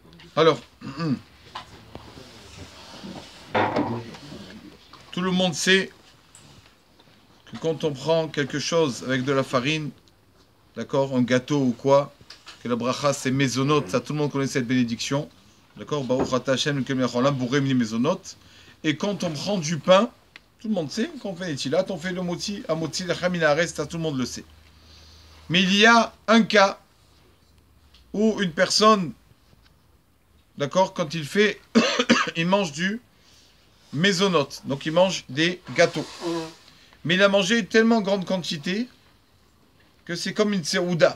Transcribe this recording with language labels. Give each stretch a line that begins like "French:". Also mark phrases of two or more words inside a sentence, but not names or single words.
French: Alors, tout le monde sait que quand on prend quelque chose avec de la farine, d'accord, un gâteau ou quoi, que la bracha c'est mezonot, ça tout le monde connaît cette bénédiction, d'accord,
Hebrew: ברוך אתה השם אל מלך העולם בורא לי מזונות.
French: Et quand on prend du pain, tout le monde sait, quand on fait les tilat, on fait le moti,
Hebrew: המוציא לחם מן הארץ,
French: ça tout le monde le sait. Mais il y a un cas où une personne, d'accord, quand il fait, il mange du mezonot, donc il mange des gâteaux. Mais il a mangé une tellement grande quantité que c'est comme une seouda.